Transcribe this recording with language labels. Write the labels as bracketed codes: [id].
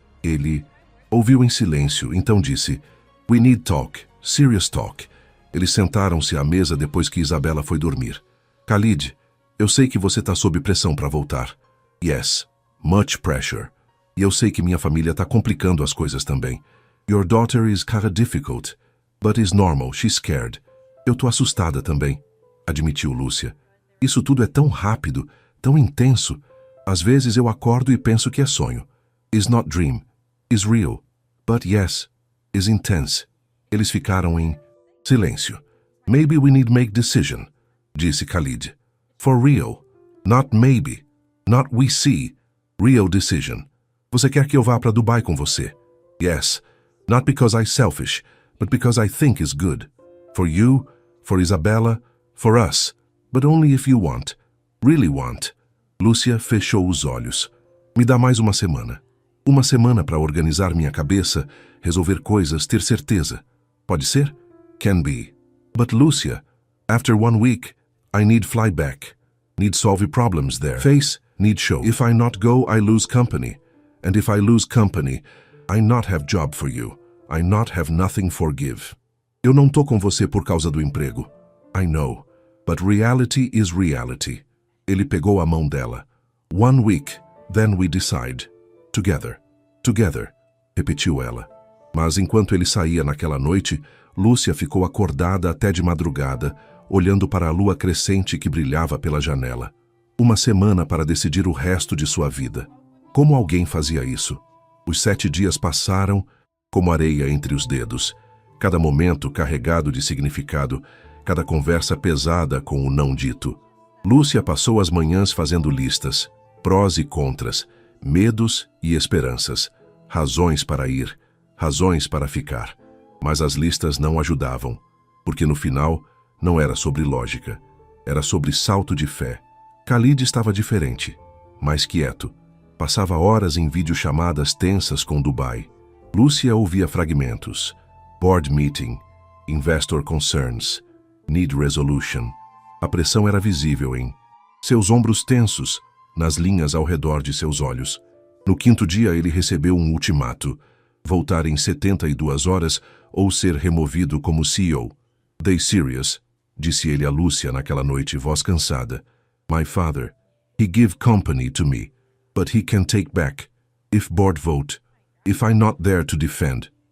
[pt] Ele ouviu em silêncio, então disse: [en] "We need talk, serious talk." [pt] Eles sentaram-se à mesa depois que Isabela foi dormir. "Khalid, eu sei que você está sob pressão para voltar." [en] "Yes, much pressure." [pt] "E eu sei que minha família está complicando as coisas também." [en] "Your daughter is kinda difficult, but is normal, she's scared." [pt] "Eu tô assustada também," admitiu Lúcia. "Isso tudo é tão rápido, tão intenso. Às vezes eu acordo e penso que é sonho. [en] Is not dream, is real. But yes, is intense." [pt] Eles ficaram em silêncio. [en] "Maybe we need make decision," [pt] disse Khalid. [en] "For real. Not maybe. Not we see. Real decision. [pt] Você quer que eu vá para Dubai com você?" [en] "Yes. Not because I'm selfish, but because I think it's good. For you, for Isabella, for us. But only if you want. Really want." [pt] Lúcia fechou os olhos. "Me dá mais uma semana. Uma semana para organizar minha cabeça, resolver coisas, ter certeza. Pode ser?" [en] "Can be. But Lúcia, after 1 week, I need fly back. Need solve problems there. Face, need show. If I not go, I lose company. And if I lose company, I not have job for you. I not have nothing for give." [pt] "Eu não tô com você por causa do emprego." [en] "I know. But reality is reality." [pt] Ele pegou a mão dela. [en] "1 week, then we decide. Together. Together," [pt] repetiu ela. Mas enquanto ele saía naquela noite, Lúcia ficou acordada até de madrugada, olhando para a lua crescente que brilhava pela janela. Uma semana para decidir o resto de sua vida. Como alguém fazia isso? Os 7 dias passaram como areia entre os dedos, cada momento carregado de significado, cada conversa pesada com o não dito. Lúcia passou as manhãs fazendo listas, prós e contras, medos e esperanças, razões para ir, razões para ficar. Mas as listas não ajudavam, porque no final não era sobre lógica, era sobre salto de fé. Khalid estava diferente, mais quieto. Passava horas em videochamadas tensas com Dubai. Lúcia ouvia fragmentos. [en] Board meeting, investor concerns, need resolution. [pt] A pressão era visível em seus ombros tensos, nas linhas ao redor de seus olhos. No 5º dia ele recebeu um ultimato: voltar em 72 horas ou ser removido como CEO. [en] "They serious," [pt] disse ele a Lúcia naquela noite, voz cansada. [en] "My father, he give company to me, but he can take back. If board vote, if I'm not there to defend."